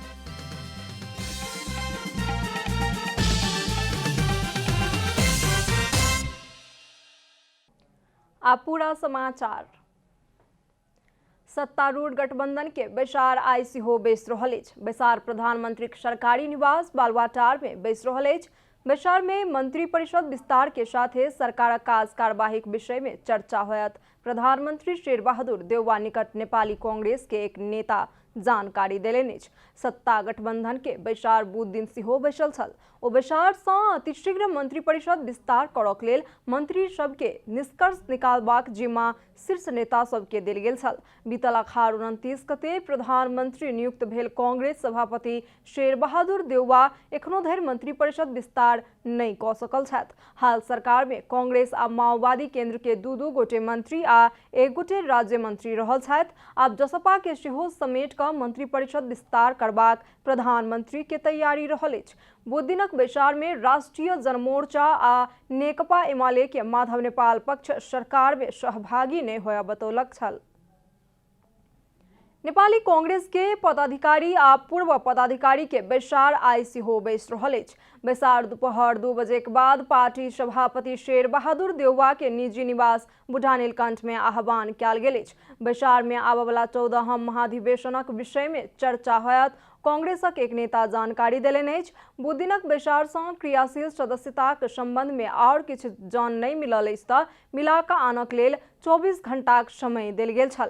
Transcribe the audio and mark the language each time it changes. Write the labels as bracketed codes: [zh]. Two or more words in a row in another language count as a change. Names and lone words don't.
[mai] आप पूरा समाचार। सत्तारूढ़ गठबंधन के बैसार आइ सेहो बैस रहल अछि। बैसार प्रधानमंत्री सरकारी निवास बालुवाटार में बैस रहल अछि। बैसार में मंत्री परिषद विस्तार के साथ सरकार काज कार्यवाहीक विषय में चर्चा होयत। प्रधानमंत्री शेर बहादुर देउवा निकट नेपाली कांग्रेस के एक नेता जानकारी देलनि अछि। सत्ता गठबंधन के बैसार बुध दिन सेहो बैसल छल। ओ बैसार सँ अतिशीघ्र मंत्री परिषद विस्तार करक लेल मंत्री सबके निष्कर्ष निकालबाक जिम्मा शीर्ष नेता सबके देल गेल छल। बीतल अखाड़ 29 गते प्रधानमंत्री नियुक्त भेल कांग्रेस सभापति शेर बहादुर देउवा एखनो धरि मंत्री परिषद विस्तार नहि कऽ सकल छथि। हाल सरकार में कांग्रेस आ माओवादी केंद्र के दू गोटे मंत्री आ एक गोटे राज्य मंत्री रहल छथि। आब जसपा के सेहो समेट कऽ मंत्री परिषद विस्तार करबाक प्रधानमंत्री के तैयारी रहल अछि। बुध दिनक बैसार में राष्ट्रीय जनमोर्चा आ नेकपा एमाले के माधव नेपाल पक्ष सरकार में सहभागी नहीं होया बतौलक छल। नेपाली कांग्रेस के पदाधिकारी आ पूर्व पदाधिकारी के बैसार आइ सेहो बैस रहल अछि। बैसार दोपहर 2 बजे के बाद पार्टी सभापति शेर बहादुर देउवा के निजी निवास बुढ़ा नीलकंठ में आह्वान कयल गेल अछि। बैसार में आबय वाला 14हम महाधिवेशनक विषय में चर्चा होयत। कांग्रेसक एक नेता जानकारी देलनि अछि। बुध दिनक बैसार सँ क्रियाशील सदस्यताक संबंध में और किछु जान नहीं मिलल अछि तऽ मिला कऽ आनक लेल 24 घंटाक समय देल गेल छल।